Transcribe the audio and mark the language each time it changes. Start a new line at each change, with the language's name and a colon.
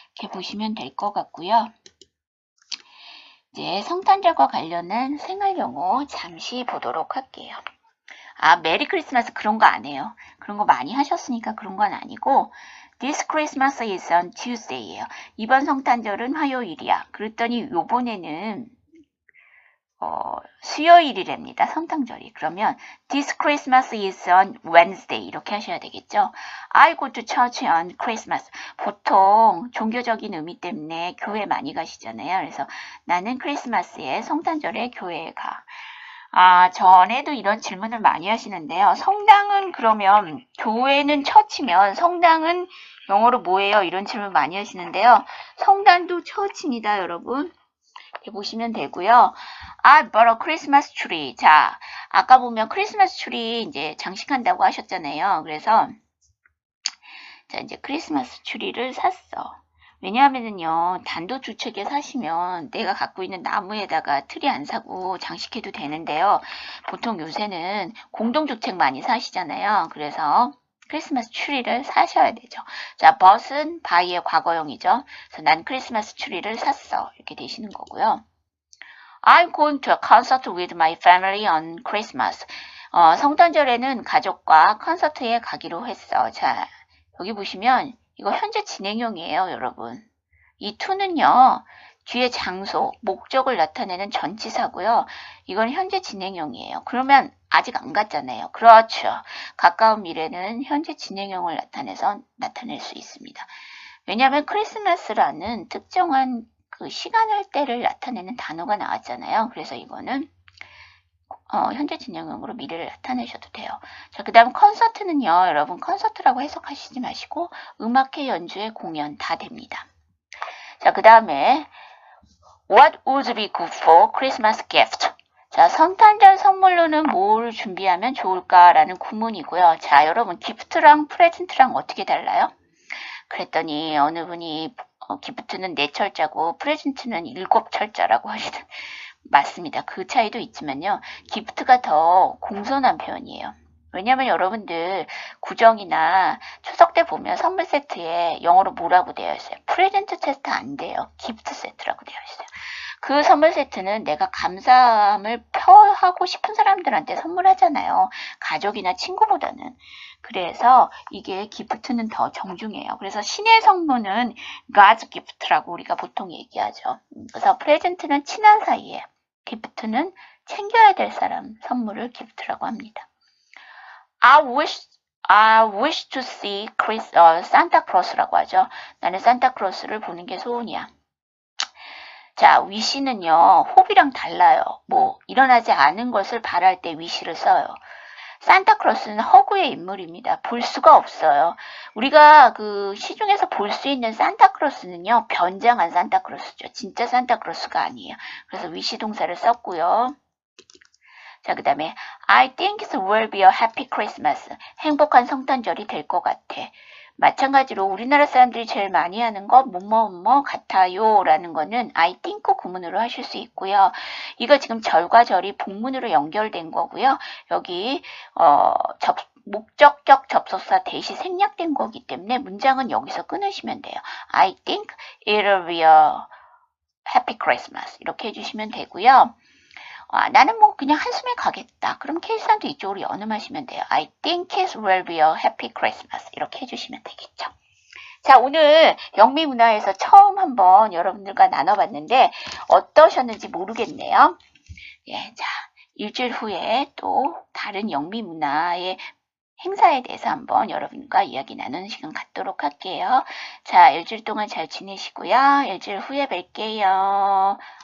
Korean: 이렇게 보시면 될 것 같고요. 이제 성탄절과 관련한 생활용어 잠시 보도록 할게요. 아, 메리 크리스마스 그런 거 안 해요. 그런 거 많이 하셨으니까 그런 건 아니고
English: This Christmas is on Tuesday
Korean: 예요. 이번 성탄절은 화요일이야. 그랬더니 요번에는 수요일이랍니다. 성탄절이. 그러면
English: This Christmas is on Wednesday
Korean: 이렇게 하셔야 되겠죠.
English: I go to church on Christmas.
Korean: 보통 종교적인 의미 때문에 교회 많이 가시잖아요. 그래서 나는 크리스마스에 성탄절에 교회에 가. 아, 전에도 이런 질문을 많이 하시는데요. 성당은 그러면 교회는 처치면 성당은 영어로 뭐예요? 이런 질문 많이 하시는데요. 성당도 처치입니다, 여러분. 이렇게 보시면 되고요.
English: I bought a Christmas tree.
Korean: 자, 아까 보면 크리스마스 트리 이제 장식한다고 하셨잖아요. 그래서 자, 이제 크리스마스 트리를 샀어. 왜냐하면요, 단독주택에 사시면 내가 갖고 있는 나무에다가 트리 안 사고 장식해도 되는데요. 보통 요새는 공동주택 많이 사시잖아요. 그래서 크리스마스 트리를 사셔야 되죠. 자, bough은 buy의 과거형이죠. 그래서 난 크리스마스 트리를 샀어. 이렇게 되시는 거고요.
English: I'm going to a concert with my family on Christmas.
Korean: 성탄절에는 가족과 콘서트에 가기로 했어. 자, 여기 보시면 이거 현재 진행형이에요, 여러분. 이 to는요, 뒤에 장소, 목적을 나타내는 전치사고요. 이건 현재 진행형이에요. 그러면 아직 안 갔잖아요. 그렇죠. 가까운 미래는 현재 진행형을 나타낼 수 있습니다. 왜냐하면 크리스마스라는 특정한 그 시간을 때를 나타내는 단어가 나왔잖아요. 그래서 이거는 현재 진행형으로 미래를 나타내셔도 돼요. 자, 그 다음 콘서트는요. 여러분 콘서트라고 해석하시지 마시고 음악회, 연주회, 공연 다 됩니다. 자, 그 다음에
English: What would be good for Christmas gift?
Korean: 자, 성탄절 선물로는 뭘 준비하면 좋을까라는 구문이고요. 자, 여러분 기프트랑 프레젠트랑 어떻게 달라요? 그랬더니 어느 분이 기프트는 4철자고 프레젠트는 7철자라고 하시는 맞습니다. 그 차이도 있지만요. 기프트가 더 공손한 표현이에요. 왜냐면 여러분들 구정이나 추석 때 보면 선물 세트에 영어로 뭐라고 되어 있어요? 프레젠트 세트 안 돼요. 기프트 세트라고 되어 있어요. 그 선물 세트는 내가 감사함을 표하고 싶은 사람들한테 선물하잖아요. 가족이나 친구보다는. 그래서 이게 기프트는 더 정중해요. 그래서 신의 성모는 God's gift라고 우리가 보통 얘기하죠. 그래서 프레젠트는 친한 사이에, 기프트는 챙겨야 될 사람 선물을 기프트라고 합니다.
English: I wish to see Santa Claus라고
Korean: 하죠. 나는 산타클로스를 보는 게 소원이야. 자, wish는요, hope이랑 달라요. 뭐 일어나지 않은 것을 바랄 때 wish를 써요. 산타클로스는 허구의 인물입니다. 볼 수가 없어요. 우리가 그 시중에서 볼 수 있는 산타클로스는요, 변장한 산타클로스죠. 진짜 산타클로스가 아니에요. 그래서 위시 동사를 썼고요. 자, 그 다음에
English: I think it will be a happy Christmas.
Korean: 행복한 성탄절이 될 것 같아. 마찬가지로 우리나라 사람들이 제일 많이 하는 거 뭐뭐 같아요 라는 거는 I think 구문으로 하실 수 있고요. 이거 지금 절과 절이 복문으로 연결된 거고요. 여기 목적격 접속사 대시 생략된 거기 때문에 문장은 여기서 끊으시면 돼요.
English: I think it'll be a happy Christmas
Korean: 이렇게 해주시면 되고요. 나는 뭐 그냥 한숨에 가겠다. 그럼 케이스한테 이쪽으로 연음하시면 돼요.
English: I think it will be a happy Christmas.
Korean: 이렇게 해주시면 되겠죠. 자, 오늘 영미문화에서 처음 한번 여러분들과 나눠봤는데 어떠셨는지 모르겠네요. 예, 자, 일주일 후에 또 다른 영미문화의 행사에 대해서 한번 여러분과 이야기 나누는 시간 갖도록 할게요. 자, 일주일 동안 잘 지내시고요. 일주일 후에 뵐게요.